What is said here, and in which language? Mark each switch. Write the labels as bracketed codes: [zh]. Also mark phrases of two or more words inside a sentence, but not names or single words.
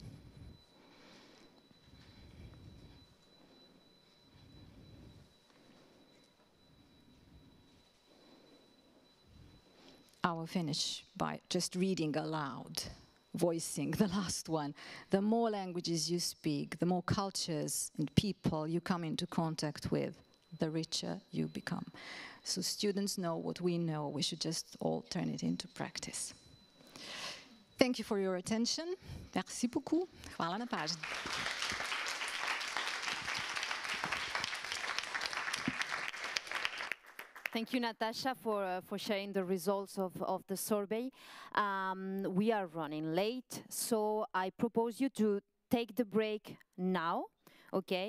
[en] I will finish by just reading aloud, voicing the last one. The more languages you speak, the more cultures and people you come into contact with, the richer you become. So students know what we know. We should just all turn it into practice. Thank you for your attention. [fr] Merci beaucoup. [hr] Hvala na pažnji. [en] Thank you, Natasha, for sharing the results of the survey. We are running late, so I propose you to take the break now, okay?